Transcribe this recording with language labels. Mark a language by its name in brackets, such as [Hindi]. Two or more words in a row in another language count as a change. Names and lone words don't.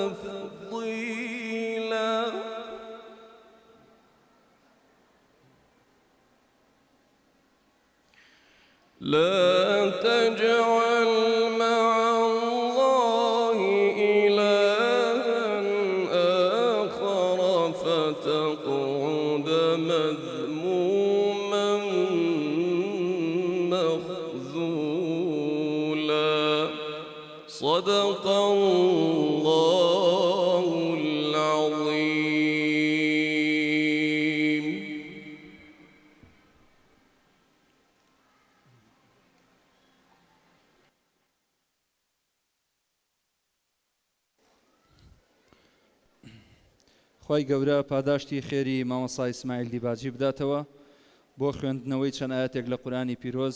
[Arabic] تفضيلا لا تجعل مع الله إلها آخر فتقعد مذموما مخذولا صدق الله العظيم. [Central Kurdish] خی گەورە پاداشتی خێری مامۆستا ئیسماعیل دیباجی بداتەوە بۆ خوێندنەوەی چەند ئاەتێک لە قورئانی پیرۆز.